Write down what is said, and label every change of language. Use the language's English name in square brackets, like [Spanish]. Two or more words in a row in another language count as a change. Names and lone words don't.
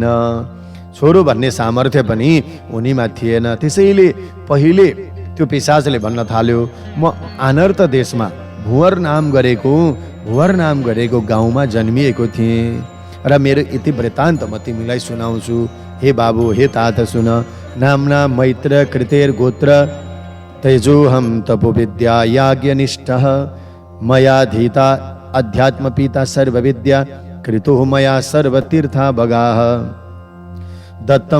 [Nepali] छोरो भन्ने सामर्थ्य पनि उनीमा थिएन। त्यसैले पहिले त्यो पिशाचले भन्न थाल्यो, म अनर्थ देशमा भुवर नाम गरेको गाउँमा जन्मिएको थिएँ र मेरो इति वृत्तान्त म तिमीलाई सुनाउँछु। हे बाबु, हे तात, सुन। [Sanskrit] नामना मैत्र कृतेर गोत्र तेजोहम तपोविद्या याज्ञनिष्ठः मयाधीता अध्यात्मपिता सर्वविद्या कृतो मया सर्वतीर्था भगाः दत्तम